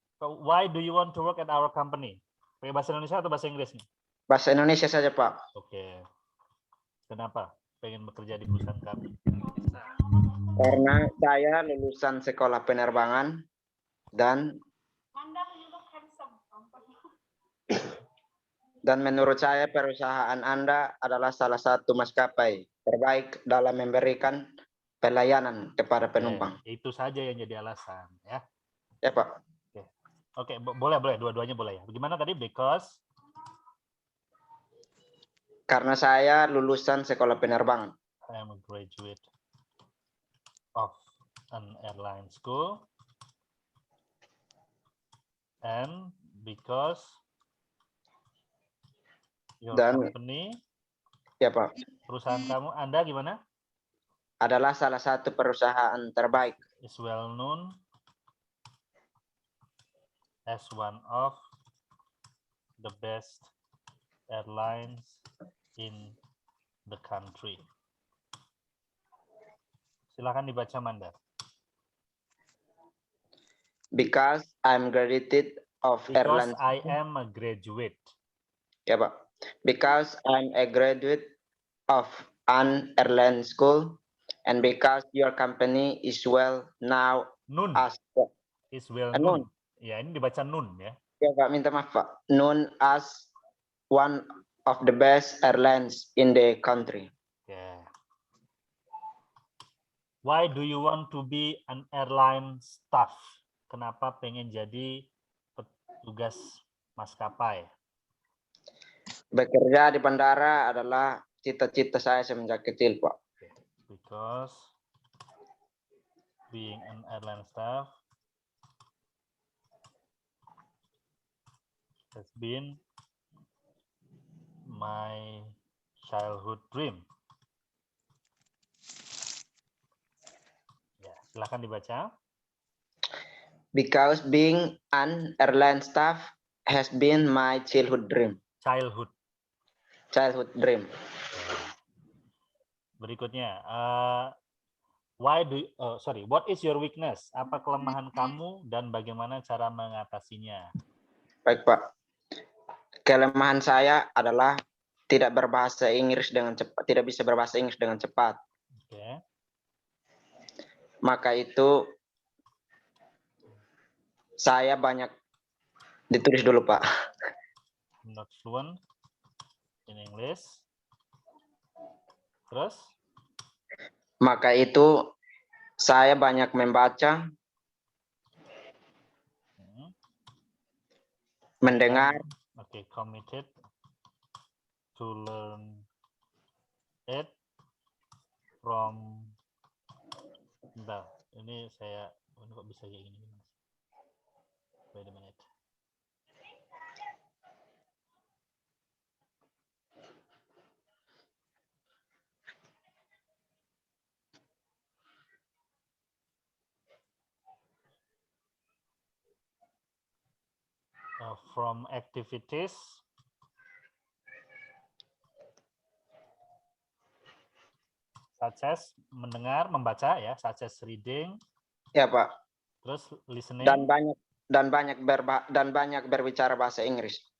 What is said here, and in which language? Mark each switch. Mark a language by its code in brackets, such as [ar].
[en] Why do you want to work at our company? [id] Pakai bahasa Indonesia atau bahasa Inggris nih? Bahasa Indonesia saja, Pak. Oke. Kenapa pengen bekerja di perusahaan kami? Karena saya lulusan sekolah penerbangan dan menurut saya perusahaan Anda adalah salah satu maskapai terbaik dalam memberikan pelayanan kepada penumpang. Itu saja yang jadi alasan, ya. Ya, Pak. Oke, boleh, dua-duanya boleh ya. Bagaimana tadi? [en] Because? [id] Karena saya lulusan sekolah penerbangan. [en] I am a graduate of an airline school, and because your company, [id] ya Pak, perusahaan kamu, Anda gimana? Adalah salah satu perusahaan terbaik. [en] Is well known as one of the best airlines in the country. [id] Silakan dibaca, Mandar. [en] Because I'm graduate of airline. I am a graduate. [id] Ya, Pak. [en] Because I'm a graduate of an airline school, and because your company is well known as is well known. [id] Ya, ini dibaca nun ya. Ya, Pak, minta maaf, Pak. [en] Known as one of the best airlines in the country. Yeah. Why do you want to be an airline staff? [id] Kenapa pengen jadi petugas maskapai? Bekerja di bandara adalah cita-cita saya semenjak kecil, Pak. [en] Because being an airline staff has been my childhood dream. [id] Ya, silakan dibaca. [en] Because being an airline staff has been my childhood dream. Childhood. Childhood dream. [id] Berikutnya, [en] what is your weakness? [id] Apa kelemahan kamu dan bagaimana cara mengatasinya? Baik, Pak. Kelemahan saya adalah tidak berbahasa Inggris dengan cepat, tidak bisa berbahasa Inggris dengan cepat. [en] Okay. [id] Maka itu saya banyak ditulis dulu, Pak. [en] Not fluent in English. [id] Terus? Maka itu saya banyak membaca, mendengar. [en] Okay, committed to learn it from. [id] Bentar, ini kok bisa kayak gini? [en] Wait a minute. From activities such as [id] mendengar, membaca ya, [en] such as reading. [id] Ya, Pak. Terus [en] listening. [id] Dan banyak berbicara bahasa Inggris.